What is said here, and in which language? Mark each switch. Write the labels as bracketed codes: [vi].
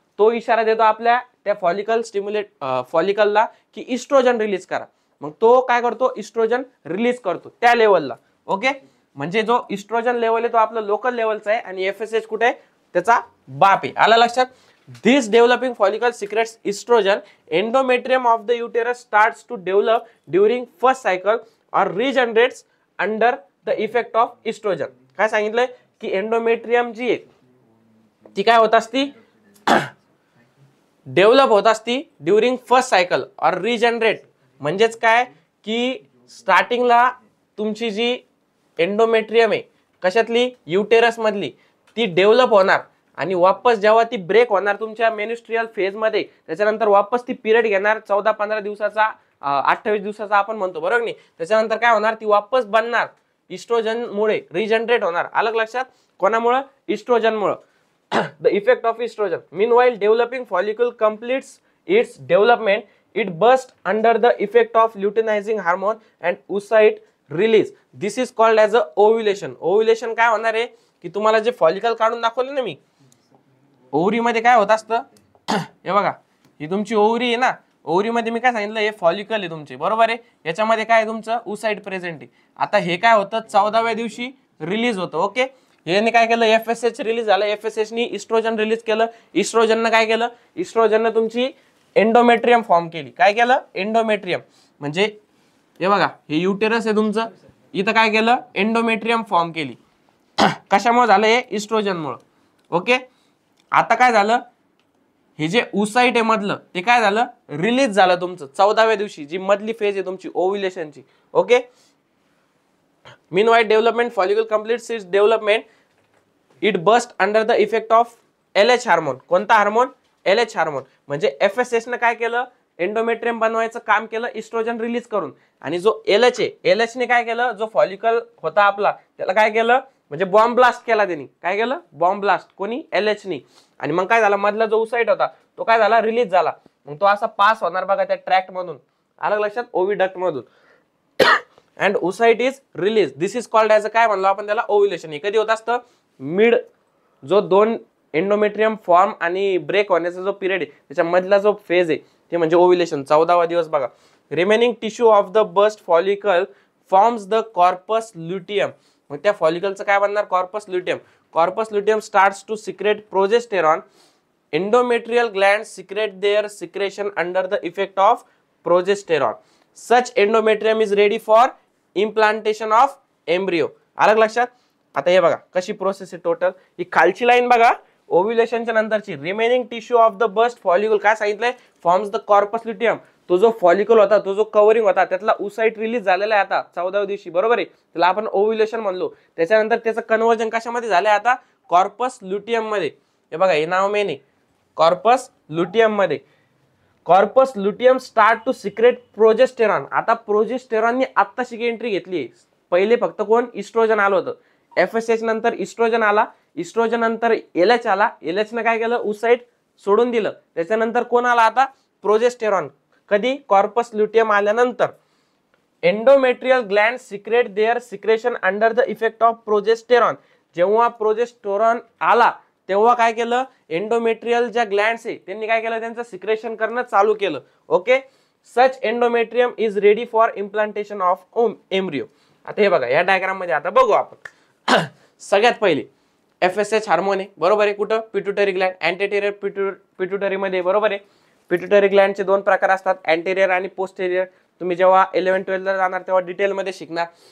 [mr] तो इशारा देतो आपल्या त्या फॉलिकलला की इस्ट्रोजन रिलीज करा. मग तो काय करतो, इस्ट्रोजन रिलीज करतो त्या लेवलला. ओके, म्हणजे जो इस्ट्रोजन लेवल आहे तो आपला लोकल लेवलचा आहे आणि FSH कुठे आहे, त्याचा बाप आहे. आला लक्षात. [en] This developing follicle secretes oestrogen. Endometrium of the uterus starts to develop during first cycle और regenerates under the effect of oestrogen. [mr] काय सांगितलंय की एंडोमेट्रियम जी आहे ती काय होत असती, डेव्हलप होत असती ड्युरिंग फर्स्ट सायकल और रिजनरेट. म्हणजेच काय की स्टार्टिंगला तुमची जी एंडोमेट्रियम आहे कशातली, युटेरस मधली, ती डेव्हलप होणार आणि वापस जेव्हा ती ब्रेक होणार तुमच्या मेन्स्ट्रुअल फेज मध्ये, त्याच्यानंतर वापस ती पिरियड घेणार 14-15 दिवसाचा, 28 दिवसाचा आपण म्हणतो, बरोबर नाही. त्याच्यानंतर काय होणार, ती वापस बनणार इस्ट्रोजन मुळे, रिजनरेट होणार. अलग लक्षात, कोणामुळे, इस्ट्रोजन मुळे. [en] The effect of estrogen. Meanwhile, developing follicle completes its development. It bursts under the effect of luteinizing hormone and oocyte release. This is called as a ovulation. [mr] Ovulation काय होणार आहे की तुम्हाला जे फॉलिकल काढून दाखवले ना मी, ओव्हरी मध्ये काय होत असतं, हे बघा, ही तुमची ओव्हरी आहे ना, ओव्हरी मध्ये मी काय सांगितलं, हे फॉलिकल आहे तुमचे, बरोबर आहे. याच्यामध्ये काय तुमचं oocyte प्रेझेंट आहे. आता हे काय होतं, 14व्या दिवशी रिलीज होतं. ओके, याने काय केलं, FSH रिलीज झालं, FSH नी इस्ट्रोजन रिलीज केलं. इस्ट्रोजननं काय केलं, इस्ट्रोजननं तुमची एंडोमेट्रियम फॉर्म केली. काय केलं, एंडोमेट्रियम. म्हणजे हे बघा, हे युटेरस आहे तुमचं, इथं काय केलं, एंडोमेट्रियम फॉर्म केली. कशामुळे झालं, हे इस्ट्रोजनमुळे. ओके, आता काय झालं, हे जे oocyte आहे मधलं, ते काय झालं, रिलीज झालं तुमचं 14व्या दिवशी, जी मधली फेज आहे तुमची ओव्युलेशनची. [en] Okay, meanwhile development follicle completes its development. It burst under the effect of LH hormone. [mr] कोणता हार्मोन, LH हार्मोन. म्हणजे FSH ने काय केलं, एंडोमेट्रियम बनवायचं काम केलं इस्ट्रोजन रिलीज करून. आणि जो LH आहे, LH ने काय केलं, जो फॉलिकल होता आपला त्याला काय केलं, म्हणजे बॉम्ब ब्लास्ट केला त्यांनी. काय केलं, बॉम्ब ब्लास्ट, कोणी, LH ने. आणि मग काय झालं, मधला जो oocyte होता तो काय झाला, रिलीज झाला. मग तो असा पास होणार बघा त्या ट्रॅक्ट मधून, अलग लक्षात, ओव्हिडक्ट मधून. [en] And oocyte is release. This is called as a, [mr] काय म्हणलो आपण त्याला, [en] Ovulation. [mr] हे कधी होत असतं, मिड जो दोन एंडोमेट्रियम फॉर्म आणि ब्रेक होण्याचा जो पिरियड आहे त्याच्या मधला जो फेज आहे ते म्हणजे ओव्युलेशन, 14वा दिवस बघा. [en] Remaining tissue of the burst follicle forms the corpus luteum. [mr] मग त्या फॉलिकलचं काय बनणार, corpus luteum. [en] Corpus luteum starts to secrete progesterone. Endometrial glands secrete their secretion under the effect of progesterone. Such endometrium is ready for implantation of embryo. [mr] अलग लक्षात. आता हे बघा कशी प्रोसेस आहे टोटल. ही खालची लाईन बघा, ओव्युलेशनच्या नंतरची. [en] remaining tissue of the burst follicle [mr] काय सांगितलंय, [en] Forms the corpus luteum. [mr] तो जो फॉलिकल होता, तो जो कव्हरिंग होता, त्यातला oocyte रिलीज झालेला आहे आता 14व्या दिवशी, बरोबर आहे. त्याला आपण ओव्युलेशन म्हणलो. त्याच्यानंतर त्याचं कन्व्हर्जन कशामध्ये झालंय आता, कॉर्पस ल्युटियम मध्ये. हे बघा, हे नाव मेन आहे, कॉर्पस ल्युटियम मध्ये. [en] Corpus luteum start to secrete progesterone. [mr] आता प्रोजेस्टेरॉनने आत्ताशी एंट्री घेतली. पहिले फक्त कोण, इस्ट्रोजन आलं होतं. FSH नंतर इस्ट्रोजन आला, इस्ट्रोजन नंतर LH आला. LH ने काय केलं, oocyte सोडून दिलं. त्याच्यानंतर कोण आला आता, प्रोजेस्टेरॉन. कधी, कॉर्पस ल्युटियम आल्यानंतर. [en] Endometrial gland secrete their secretion under the effect of progesterone. [mr] जेव्हा प्रोजेस्टेरॉन आला तेव्हा काय केलं, एंडोमेट्रियल ज्या ग्लँड्स आहे त्यांनी काय केलं, त्यांचं सिक्रेशन करणं चालू केलं. [en] Okay, such endometrium is ready for implantation of embryo. [mr] आता हे बघा, या डायग्राम मध्ये आता बघू आपण. सगळ्यात पहिले FSH हार्मोन आहे, बरोबर आहे. कुठं, पिट्युटरी ग्लँड, अँटेरियर पिट्युटरी मध्ये, बरोबर आहे. पिट्युटरी ग्लँडचे दोन प्रकार असतात, अँटेरियर आणि पोस्टेरियर. तुम्ही जेव्हा 11-12 ला जाणार तेव्हा डिटेल मध्ये शिकणार.